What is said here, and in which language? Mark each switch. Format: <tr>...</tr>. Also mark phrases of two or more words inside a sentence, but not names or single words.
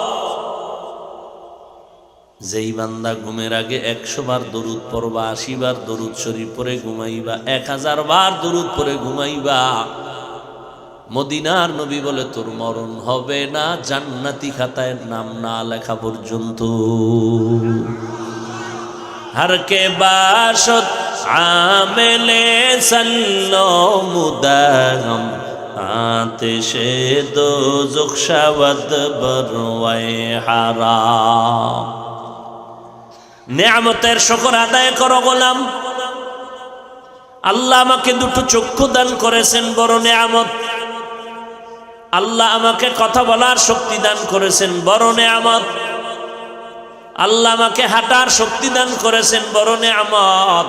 <bn>যেই বান্দা ঘুমের আগে 100 বার দরুদ পড়বা, 80 বার দরুদ শরীফ পড়ে ঘুমাইবা, 1000 বার দরুদ পড়ে ঘুমাইবা, মদিনার নবী বলে তোর মরণ হবে না জান্নাতি খাতায় নাম না লেখা পর্যন্ত।</bn> <fa>هر که باشد عامل صلوا مدام آتش دوزخ شود بر وی حرام.</fa> <bn>নেয়ামতের শুকর আদায় করো গোলাম। আল্লাহ আমাকে দুটো চক্ষু দান করেছেন, বড় নেয়ামত। আল্লাহ আমাকে কথা বলার শক্তি দান করেছেন, বড় নেয়ামত। আল্লাহ আমাকে হাঁটার শক্তি দান করেছেন, বড় নেয়ামত।</bn>